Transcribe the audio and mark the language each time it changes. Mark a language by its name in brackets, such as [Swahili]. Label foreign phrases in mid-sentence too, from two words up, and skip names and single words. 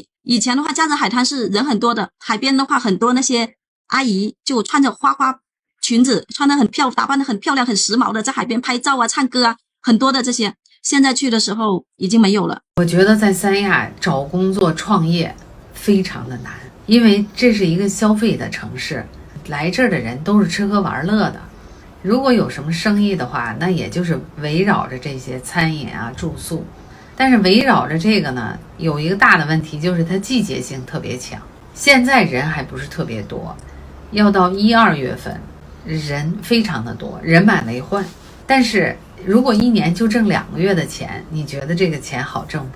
[Chinese] 以前的話，假日海灘是人很多的，海邊的話很多那些阿姨就穿着花花裙子，穿得很打扮得很漂亮，很時髦的，在海邊拍照唱歌很多的这些。现在去的时候已經沒有了。我覺得在三亞找工作創業非常的難，因為這是一個消費的城市，來這兒的人都是吃喝玩樂的。如果有什麼生意的話，那也就是圍繞着這些餐飲住宿。但是圍繞着這個呢，有一個大的問題，就是它季節性特別強。現在人還不是特別多，要到1、2月份人非常的多，人滿為患。但是如果1年就掙2個月的錢，你覺得這個錢好掙嗎？